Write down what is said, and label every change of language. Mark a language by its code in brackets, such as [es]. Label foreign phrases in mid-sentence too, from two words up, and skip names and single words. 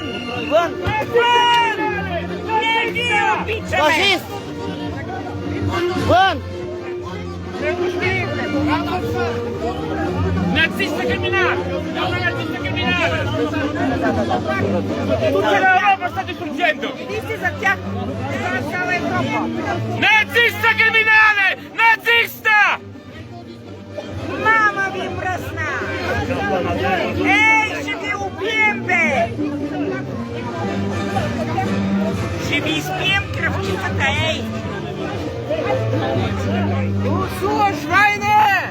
[ru] Вон! Ложись! Вон! [it] Nazista criminale! È una nazista criminale! Tutta l'Europa sta distruggendo! [bg] Видите за тях? Това е цяла Европа. [it] Nazista criminale! Nazista! [bg] Мама ви мръсна! Ей, ще ви убием, бе! Ще ви изпием кръвчицата, ей! Урсула Швайне!